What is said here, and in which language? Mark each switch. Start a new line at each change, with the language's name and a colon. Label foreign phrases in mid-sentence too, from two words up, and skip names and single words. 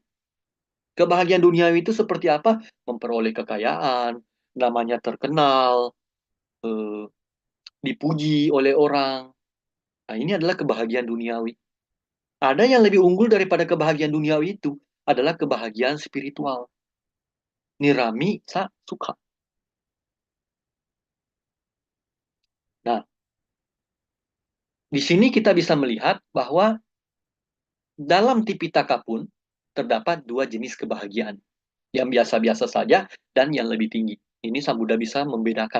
Indonesian: Kebahagiaan duniawi itu seperti apa? Memperoleh kekayaan, namanya terkenal, dipuji oleh orang. Nah, ini adalah kebahagiaan duniawi. Ada yang lebih unggul daripada kebahagiaan duniawi itu adalah kebahagiaan spiritual.
Pali: Nirami sa sukha.
Indonesian: Nah, di sini kita bisa melihat bahwa dalam Tipitaka pun terdapat dua jenis kebahagiaan. Yang biasa-biasa saja dan yang lebih tinggi. Ini Sang Buddha bisa membedakan.